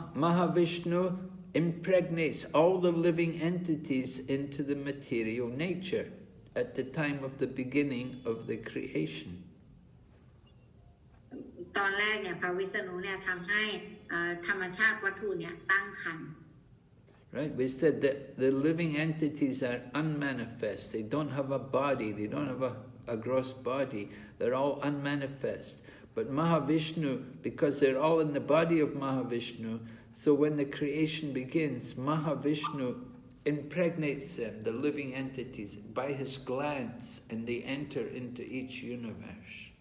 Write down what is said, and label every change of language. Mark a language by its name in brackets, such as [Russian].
[English] Mahavishnu impregnates all the living entities into the material nature at the time of the beginning of the creation. [Thai] ตอนแรกเนี่ยพระวิษณุเนี่ยทำให้ธรรมชาติวัตถุเนี่ยตั้งครรภ์ [English] Right? We said that the living entities are unmanifest. They don't have a body. They don't have a gross body. They're all unmanifest. But Mahavishnu, because they're all in the body of Mahavishnu, so when the creation begins, Mahavishnu impregnates them, the living entities, by his glance, and they enter into each universe.